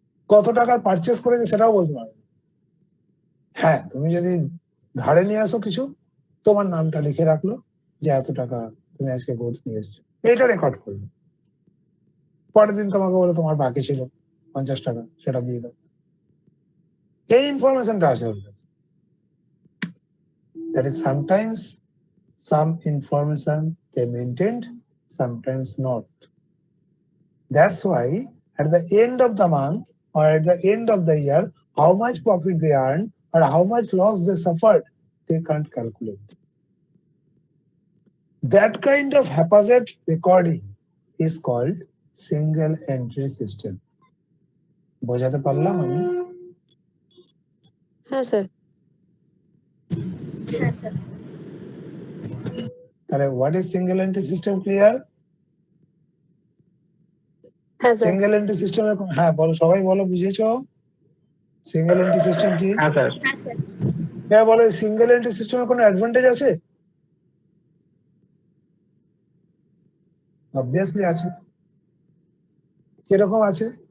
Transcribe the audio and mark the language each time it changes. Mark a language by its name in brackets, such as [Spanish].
[Bangla] কত টাকার পারচেস করেছে সেটাও বলতে পারবে। হ্যাঁ, তুমি যদি ধারে নিয়ে আসো কিছু, তোমার নামটা লিখে রাখলো যে এত টাকা তুমি আজকে গোল্ড নিয়ে এসছো, এইটা রেকর্ড করবে। পরের দিন তোমাকে বলে তোমার বাকি ছিল 50 টাকা, সেটা দিয়ে দাও। এই ইনফরমেশনটা আছে ওর কাছে। [English] That is sometimes some information they maintained, sometimes not. That's why at the end of the month or at the end of the year, how much profit they earned or how much loss they suffered, they can't calculate. That kind of haphazard recording is called single entry system. [Bangla] বোঝাতে পারলাম আমি? হ্যাঁ sir. হ্যাঁ sir. [English] তাহলে what is single entry system, clear? [Bangla] হ্যাঁ sir. Single entry system, হ্যাঁ বলো, সবাই বলো, বুঝেছো সিঙ্গেল এন্ট্রি সিস্টেম কি? হ্যাঁ স্যার। হ্যাঁ স্যার। হ্যাঁ বলো, সিঙ্গেল এন্ট্রি সিস্টেমের কোনো অ্যাডভান্টেজ আছে? অবভিয়াসলি আছে। কিরকম আছে?